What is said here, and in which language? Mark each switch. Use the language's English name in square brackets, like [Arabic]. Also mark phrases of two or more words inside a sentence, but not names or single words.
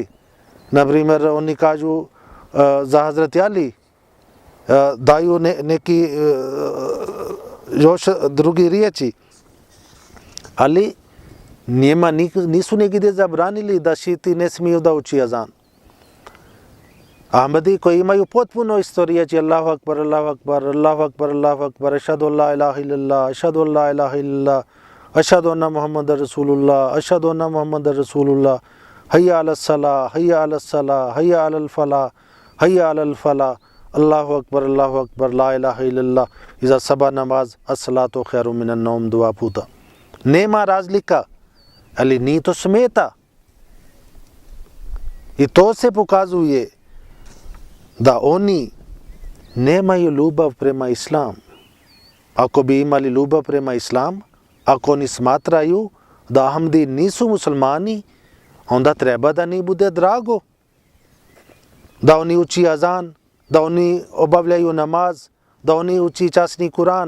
[Bosnian] Na primjer, oni kažu za Hazreti Ali, daju neki još drugi riječi. Ali njima nisu negdje zabranili da šiti ne smiju da uči azan. Ahmadi koji imaju potpuno istoriju, [Arabic] الله أكبر، الله أكبر، الله أكبر، الله أكبر، أشهد أن لا إله إلا الله، أشهد أن لا إله إلا الله، أشهد أن محمدا رسول الله، أشهد أن محمدا رسول الله، حي على الصلاة، حي على الصلاة، حي على الفلاح، حي على الفلاح، الله أكبر، لا إله إلا الله, [Bosnian] iza sabah namaz, [Arabic] الصلاة خير من النوم, [Bosnian] dua puta. Nema razlika, ali ni to smeta. I to se pokazuje da oni nemaju ljubav prema islamu. Ako bi imali ljubav prema islamu, ako oni smatraju da Ahmadi nisu muslimani, onda treba da ni bude drago da oni uči azan, da oni obavljaju namaz, da oni uči časni Kur'an.